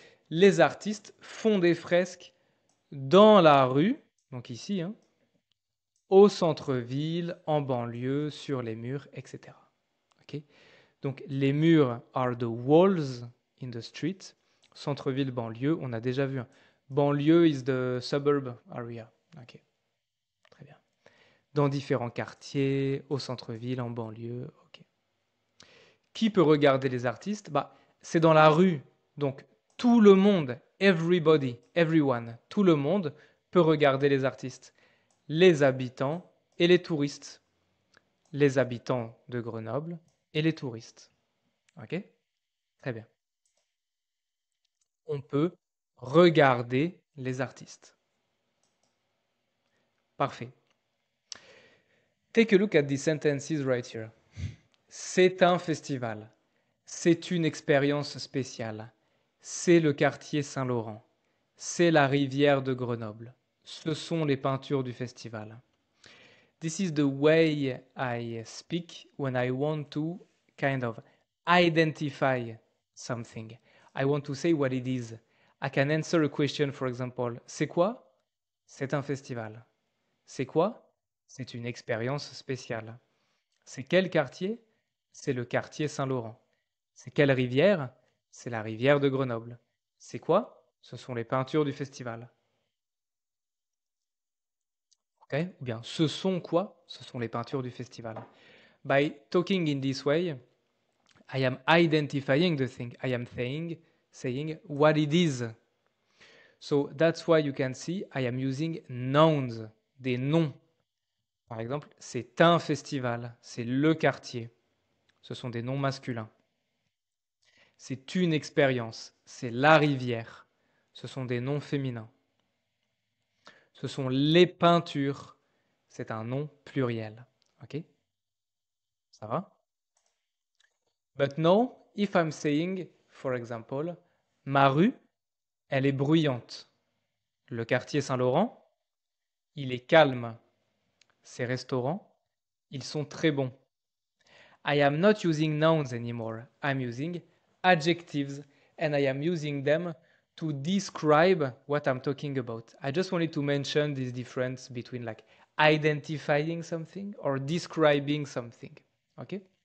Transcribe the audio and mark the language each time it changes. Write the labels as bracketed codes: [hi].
[fr] Les artistes font des fresques dans la rue, donc ici, hein, au centre-ville, en banlieue, sur les murs, etc. Ok? Donc les murs [en] are the walls in the street. [fr] Centre-ville, banlieue, on a déjà vu. [en] Banlieue is the suburb area. [fr] Ok, très bien. Dans différents quartiers, au centre-ville, en banlieue. Ok. Qui peut regarder les artistes? Bah, c'est dans la rue. Donc tout le monde, [en] everybody, everyone, [fr] tout le monde peut regarder les artistes. Les habitants et les touristes. Les habitants de Grenoble et les touristes. Ok? Très bien. On peut regarder les artistes. Parfait. [en] Take a look at the sentences right here. [fr] C'est un festival. C'est une expérience spéciale. C'est le quartier Saint-Laurent. C'est la rivière de Grenoble. Ce sont les peintures du festival. [en] This is the way I speak when I want to kind of identify something. I want to say what it is. I can answer a question, for example. [fr] C'est quoi? C'est un festival. C'est quoi? C'est une expérience spéciale. C'est quel quartier? C'est le quartier Saint-Laurent. C'est quelle rivière? C'est la rivière de Grenoble. C'est quoi? Ce sont les peintures du festival. Ok? Ou bien, ce sont quoi? Ce sont les peintures du festival. [en] By talking in this way, I am identifying the thing. I am saying what it is. So that's why you can see I am using nouns, [fr] des noms. Par exemple, c'est un festival, c'est le quartier. Ce sont des noms masculins. C'est une expérience, c'est la rivière. Ce sont des noms féminins. Ce sont les peintures, c'est un nom pluriel. [en] Ok? [fr] Ça va? [en] But now, if I'm saying, for example, [fr] ma rue, elle est bruyante. Le quartier Saint-Laurent, il est calme. Ces restaurants, ils sont très bons. [en] I am not using nouns anymore. I'm using adjectives and I am using them to describe what I'm talking about. I just wanted to mention this difference between like identifying something or describing something. Okay?